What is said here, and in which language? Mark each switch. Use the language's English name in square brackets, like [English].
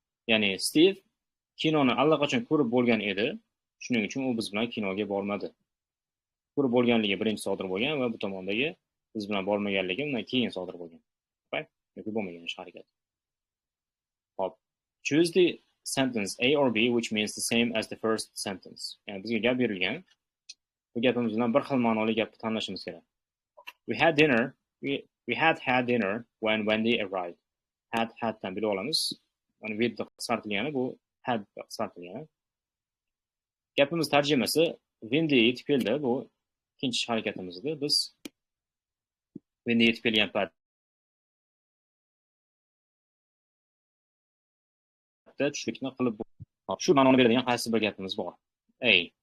[Uzbek] Ya'ni Steve kinoni allaqachon ko'rib bo'lgan edi, shuning uchun u biz bilan kinoga bormadi. Ko'rib bo'lganligi birinchi sodir bo'lgan va bu tomondagi biz bilan bormaganligi undan keyin sodir bo'lgan. Okay? Yoki bo'lmagan ish harakat. Hop. [English] Choose the sentence A or B which means the same as the first sentence. [Uzbek] Ya'ni bizga gap berilgan. Bu gapimiz bilan bir xil ma'noli gapni tanlashimiz kerak. [English] We had had dinner when Wendy arrived. [Uzbek] Had dan bilib olamiz. Mana with qisqartirilgani bu had qisqartirilgani. Gapimiz tarjimasi Wendy yetib keldi, bu ikkinchi harakatimiz edi. Biz Wendy yetib kelgan paytda tushlikni qilib shu ma'noni beradigan qaysi bir gapimiz bor. A.